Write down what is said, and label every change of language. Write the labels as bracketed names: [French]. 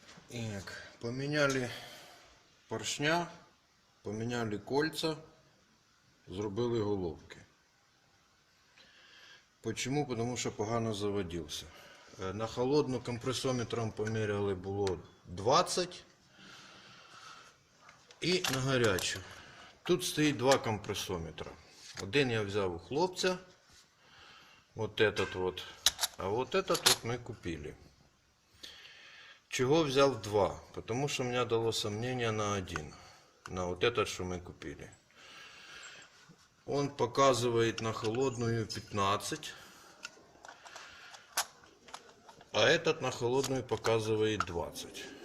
[Russian] Так, поменяли поршня, поменяли кольца, [Ukrainian] зробили головки. [Russian] Почему? Потому [Ukrainian] що погано заводився. На холодну компресометром поміряли було 20 і на гарячу. Тут стоїть два компресометра. Один я взяв у хлопця, [Russian] вот этот вот, а вот этот вот мы купили. Чего взял два? Потому что у меня дало сомнение на один, на вот этот, что мы купили. Он показывает на холодную 15, а этот на холодную показывает 20.